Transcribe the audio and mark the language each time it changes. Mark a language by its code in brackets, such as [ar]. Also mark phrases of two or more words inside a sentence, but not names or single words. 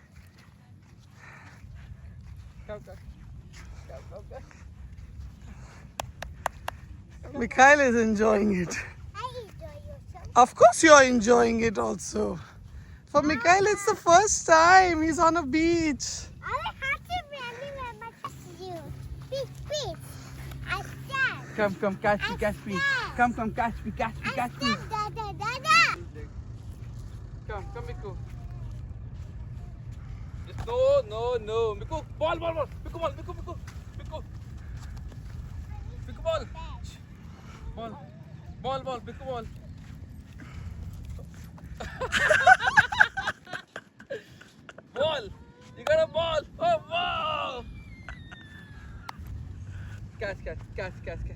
[en] Come, come. Come, come, come. Mikhail is enjoying it. I enjoy yourself. Of course, you're enjoying it also. For Mikhail, it's the first time he's on a beach. I have to very much you. Peace, peace. I stand. Come, come, catch me, catch me. Come, come, catch me, catch me, I catch me. stand. Da, da, da, da. Come, come, Miku. Just no, no, no. Miku, ball, ball, ball. Miku, ball, Miku, Miku, Miku. Miku, ball. Ball, ball, ball, Miku, ball. Ball. You got a ball. Oh, wow. Catch, catch, catch, catch, catch.